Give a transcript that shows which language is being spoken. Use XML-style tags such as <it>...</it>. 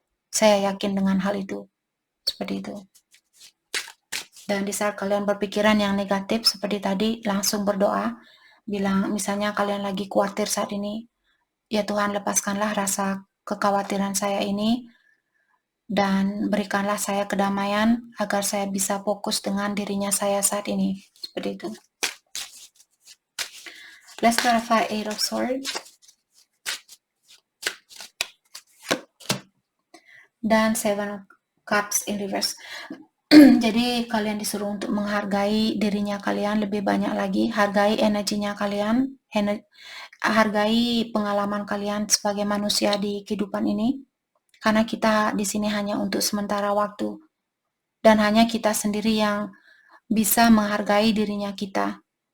<id>Saya yakin dengan hal itu. Seperti itu. Dan di saat kalian berpikiran yang negatif seperti tadi, langsung berdoa. Bilang misalnya kalian lagi khawatir saat ini, ya Tuhan lepaskanlah rasa kekhawatiran saya ini dan berikanlah saya kedamaian agar saya bisa fokus dengan dirinya saya saat ini. Seperti itu.</id> <en>Let's clarify Eight of Swords. Dan Seven of Cups in reverse.</en> <id>Jadi kalian disuruh untuk menghargai dirinya kalian lebih banyak lagi, hargai energinya kalian, hargai pengalaman kalian sebagai manusia di kehidupan ini. Karena kita di sini hanya untuk sementara waktu. Dan hanya kita sendiri yang bisa menghargai dirinya kita.</id>